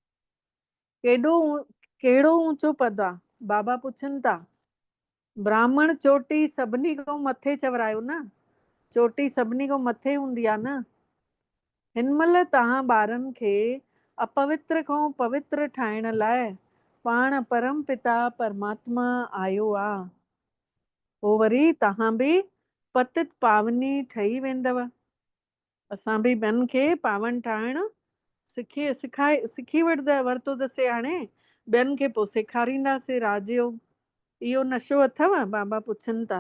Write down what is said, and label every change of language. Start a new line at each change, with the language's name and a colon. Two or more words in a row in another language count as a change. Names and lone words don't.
Sindhi: कहिड़ो ऊचो पद आहे, बाबा पुछनि था। ब्राह्मण चोटी सभिनी खां मथे चवरायो न, चोटी सभिनी खां मथे हूंदी आहे न। हिन महिल तव्हां ॿारनि खे अपवित्र खां पवित्र ठाहिण लाइ पाण परम पिता परमात्मा आयो आहे। पोइ वरी तव्हां बि पतित पावनी ठही वेंदव। असां बि ॿियनि खे पावन ठाहिण सिखी वरितोसीं, हाणे ॿियनि खे पोइ सेखारींदासीं राजयोग। इहो नशो अथव? बाबा पुछनि था।